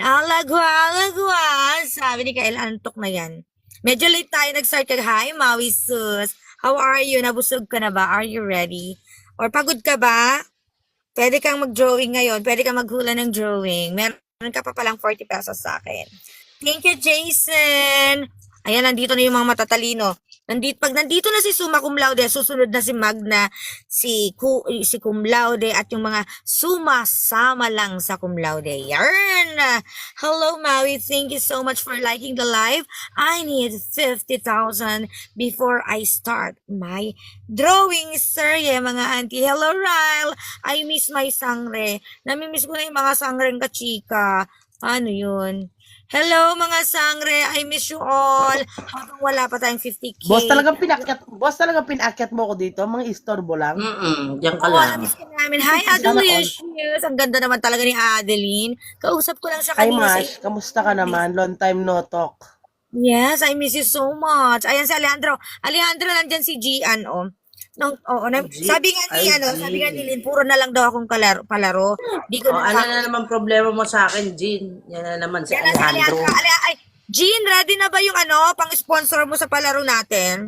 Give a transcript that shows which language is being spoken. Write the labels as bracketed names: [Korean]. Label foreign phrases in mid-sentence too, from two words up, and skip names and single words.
[Filipino] Alagwa. Sabi ni Kael, antok na yan. Medyo late tayo nag-start. [English] Hi, Maui Sus. How are you? [Filipino] Nabusog ka na ba? [English] Are you ready? [Filipino] Or pagod ka ba? Pwede kang mag-drawing ngayon. Pwede kang maghula ng drawing. Meron ka pa palang 40 pesos sa akin. [English] Thank you, Jason. [Filipino] Ayan, nandito na yung mga matatalino. Pag nandito na si [Latin] summa cum laude, [Filipino] susunod na si magna, si [Latin] cum laude, [Filipino] at yung mga sumasama lang sa [Latin] cum laude. [Filipino] Yarn! [English] Hello, Maui. Thank you so much for liking the live. I need 50,000 before I start my drawing, sir. Yeah, mga auntie. Hello, Ryle. I miss my sangre. [Filipino] Namimiss ko na yung mga sangreng kachika. Ano yun? Hello, mga sangre. [English] I miss you all. [Filipino] Habang wala pa tayong 50K. Boss talagang pinakyat mo ko dito, mga istorbo lang. Diyan ka Oo, lang. namiss ka namin. Hi, Adelicious. Ang ganda naman talaga ni Adeline. Kausap ko lang siya Hi kanina Mash, kamusta ka naman? [English] Long time no talk. Yes, I miss you so much. [Filipino] Ayan si Alejandro. Alejandro, nandyan si Gian, oh. Sabi nga ni, sabi nga ni Lynn, puro na lang daw akong palaro. Di ko Ano na naman problema mo sa akin, Jean? Yan na naman si Yan na si Alejandro. Ay, Jean, ready na ba yung pang-sponsor mo sa palaro natin?